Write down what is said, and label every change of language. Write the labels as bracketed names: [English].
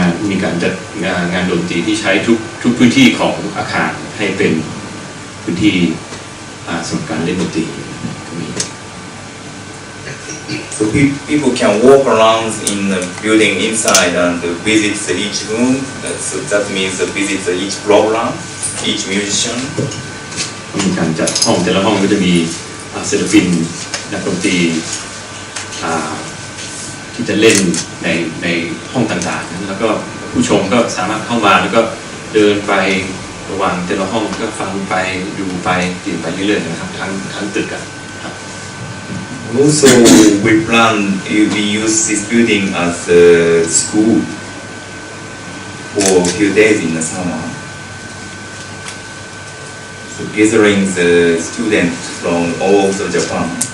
[Thai] มีการจัดงานดนตรีที่ใช้ทุกพื้นที่ของอาคารให้เป็นพื้นที่สำหรับการเล่นดนตรีก็มี [English] So people can walk around in the building inside and visit each room. So that means visit each program, each musician. [Thai] มีการจัดห้องแต่ละห้องก็จะมีศิลปินนักดนตรีที่จะเล่นในห้องต่างๆแล้วก็ผู้ชมก็สามารถเข้ามาแล้วก็เดินไประหว่างแต่ละห้องก็ฟังไปดูไปเปลี่ยนไปเรื่อยๆนะครับทั้งตึกครับ [English] Also, we use this building as a school for a few days in the summer. So gathering the students from all over Japan.